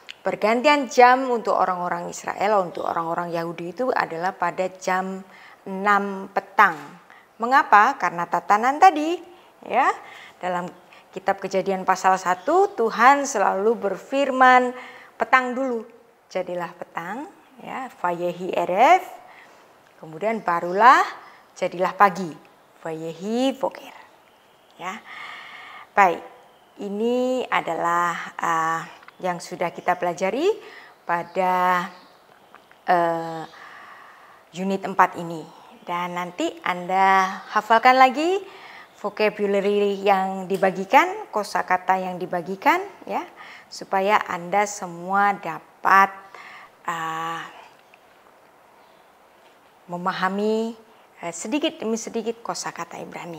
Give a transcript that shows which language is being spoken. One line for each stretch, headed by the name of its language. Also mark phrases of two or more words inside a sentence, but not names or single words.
Indonesian: pergantian jam untuk orang-orang Israel, untuk orang-orang Yahudi itu adalah pada jam 6 petang. Mengapa? Karena tatanan tadi, ya. Dalam kitab Kejadian pasal 1, Tuhan selalu berfirman petang dulu. Jadilah petang, ya,
Hebrew: vayehi erev.
Indonesian: Kemudian barulah jadilah pagi,
Hebrew: vayehi boker.
Indonesian: Ya. Baik, ini adalah yang sudah kita pelajari pada unit 4 ini. Dan nanti Anda hafalkan lagi vocabulary yang dibagikan, kosakata yang dibagikan, ya, supaya Anda semua dapat memahami sedikit demi sedikit kosakata Ibrani.